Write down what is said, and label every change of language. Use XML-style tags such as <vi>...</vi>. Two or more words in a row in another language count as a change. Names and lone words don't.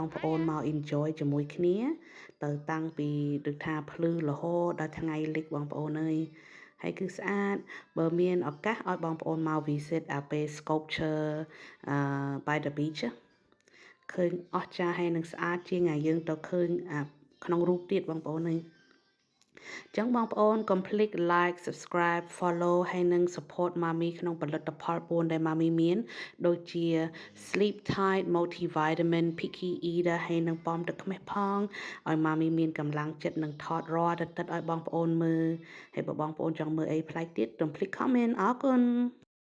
<km>ប្អូនមក enjoy ជាមួយគ្នាទៅតាំងពីដូចថាភ្លឺរហូតដល់ថ្ងៃលិចបងប្អូនអើយហើយ គឺស្អាតបើមានឱកាសឲ្យបងប្អូនមក visit ពេល sculpture by the beach ឃើញអស្ចារ្យហើយនឹងស្អាតជាងយើងទៅឃើញក្នុងរូបទៀតបងប្អូនអើយចឹងបងប្អូនកុំភ្លេច</km> <en>like subscribe follow</en> <km>ហើយនិង support Mami ក្នុងផលិតផល4ដែល Mami មានដូចជា Sleep Tight Multivitamin Picky Eater ហើយនិងប៉មទឹកខ្មេះផងឲ្យ Mami មានកម្លាំងចិត្តនឹងថតរាល់ទិដ្ឋឲ្យបងប្អូនមើលហើយបើបងប្អូនចង់មើលអីប្លែកទៀតកុំភ្លេច comment អរគុណ</km>